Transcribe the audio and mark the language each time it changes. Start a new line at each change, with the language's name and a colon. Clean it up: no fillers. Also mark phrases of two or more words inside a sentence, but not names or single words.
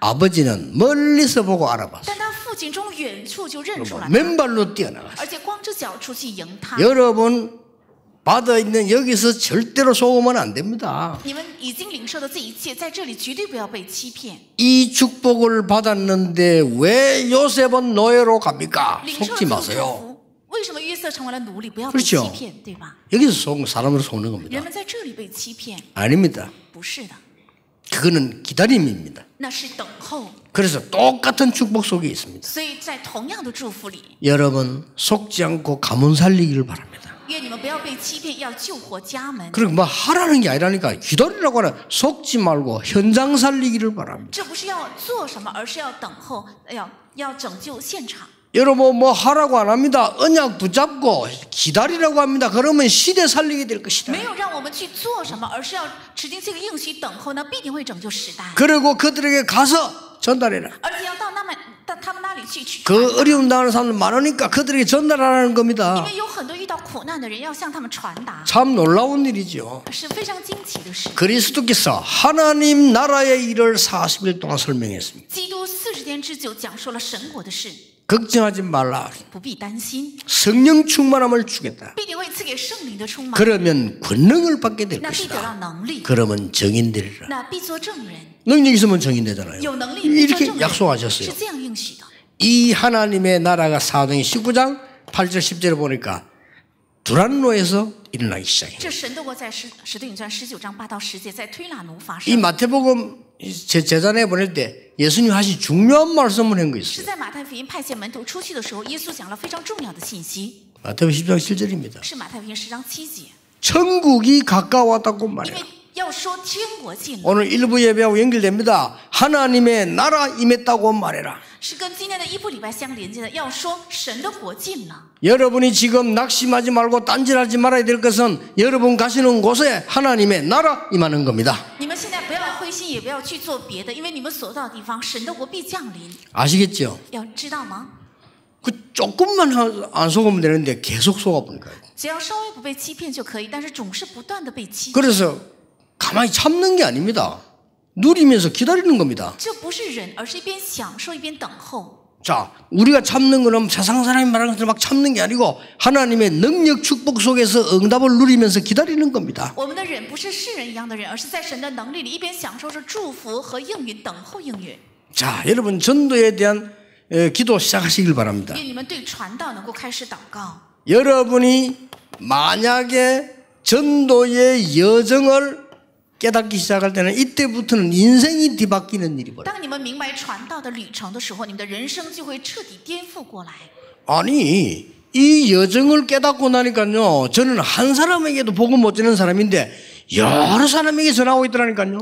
Korean: 아버지는 멀리서 보고 알아봤어요.
Chinese: 但他父亲从远处就认出了他，
Korean: 맨발로 뛰어나갔어요.
Chinese: 而且光着脚出去迎他。
Korean: 여러분 받아 있는 여기서 절대로 속으면 안 됩니다.
Chinese: 你们已经领受的这一切，在这里绝对不要被欺骗。
Korean: 이 축복을 받았는데 왜 요셉은 노예로 갑니까?
Chinese: 领受了
Korean: 속지
Chinese: 这个祝
Korean: 마세요.
Chinese: 福，为什么约瑟成为了奴隶？不要被
Korean: 그렇죠
Chinese: 欺骗，对吧？
Korean: 여기서 사람으로 속는 겁니다.
Chinese: 人们在这里被欺骗，
Korean: 아닙니다.
Chinese: 不是的。
Korean: 그거는 기다림입니다.
Chinese: 那是等候。
Korean: 그래서 똑같은 축복 속에 있습니다.
Chinese: 所以在同样的祝福里，
Korean: 여러분 속지 않고 가문 살리기를 바랍니다.
Chinese: 愿你们不要被欺骗，要救活家门。
Korean: 그리고 뭐 하라는 게 아니라니까 기다리라고 하나 속지 말고 현장 살리기를 바랍니다.
Chinese: 这不是要做什么，而是要等候，要拯救现场。
Korean: 여러분 뭐 하라고 안 합니다. 언약 붙잡고 기다리라고 합니다. 그러면 시대 살리게 될 것이다.
Chinese: 没有让我们去做什么，而是要持定这个应许，等候呢，必定会拯救时代。
Korean: 그리고 그들에게 가서 전달해라.
Chinese: 而且要到他们那里去
Korean: 그 어려움 당하는 사람들 많으니까 그들에게 전달하라는
Chinese: 因
Korean: 겁니다.
Chinese: 为有很多遇到苦难的人，要向他们传达，
Korean: 참 놀라운 일이죠.
Chinese: 是非常惊奇的事。
Korean: 그리스도께서 하나님 나라의 일을 40일 동안 설명했습니다.
Chinese: 基督40天之久讲述了神国的事，
Korean: 걱정하지 말라.
Chinese: 不必担心，
Korean: 성령 충만함을 주겠다.
Chinese: 必定会赐给圣灵的充满，
Korean: 그러면 권능을 받게 될
Chinese: 那必得到
Korean: 것이다.
Chinese: 能力，
Korean: 그러면 정인되리라.
Chinese: 那必做证人。
Korean: 능력 있으면 정인되잖아요.
Chinese: 有能力必做
Korean: 이렇게
Chinese: 证人，
Korean: 약속하셨어요.
Chinese: 是这样应许的。
Korean: 이 하나님의 나라가 사도행 19장 8절 10절에 보니까 두란노에서 일어나기 시작해요.
Chinese: 这神的国在使徒行传19章8到10节，在推拿奴发
Korean: 이
Chinese: 生，
Korean: 마태복음 제자내 보낼 때 예수님 하신 중요한 말씀을 한 거
Chinese: 是
Korean: 있어요.
Chinese: 在马太福音派遣门徒出去的时候，耶稣讲了非常重要的信息，
Korean: 마태복음 10장 7절입니다.
Chinese: 是马太福音10章7节，
Korean: 천국이 가까웠다고
Chinese: 因
Korean: 말해요.
Chinese: 为要说天国近了，
Korean: 오늘 일부 예배하고 연결됩니다. 하나님의 나라 임했다고 말해라.
Chinese: 是跟今天的一部礼拜相连接的，要说神的国近了。
Korean: 여러분이 지금 낙심하지 말고 딴질하지 말아야 될 것은 여러분 가시는 곳에 하나님의 나라 임하는 겁니다.
Chinese: 你们现在不要灰心，也不要去做别的，因为你们所到的地方，神的国必降临。
Korean: 아시겠죠?
Chinese: 要知道吗？
Korean: 그 조금만 안 속으면 되는데 계속 속아보니까.
Chinese: 只要稍微不被欺骗就可以，但是总是不断的被欺骗。
Korean: 그래서 가만히 참는 게 아닙니다. 누리면서 기다리는 겁니다.
Chinese: 这不是忍，而是一边享受一边等候。
Korean: 자, 우리가 참는 거는 세상 사람이 말하는 것처럼 막 참는 게 아니고 하나님의 능력 축복 속에서 응답을 누리면서 기다리는 겁니다.
Chinese: 我们的忍不是世人一样的忍，而是在神的能力里一边享受着祝福和应允，等候应允。
Korean: 자, 여러분 전도에 대한 기도 시작하시길 바랍니다.
Chinese: 愿你们对传道能够开始祷告。
Korean: 여러분이 만약에 전도의 여정을 깨닫기 시작할 때는 이때부터는 인생이 뒤바뀌는 일이 벌어요.
Chinese: 当你们明白传道的旅程的时候，你们的人生就会彻底颠覆过来。
Korean: 아니 이 여정을 깨닫고 나니까요, 저는 한 사람에게도 복음 못 전하는 사람인데 여러 사람에게 전하고 있더라니까요.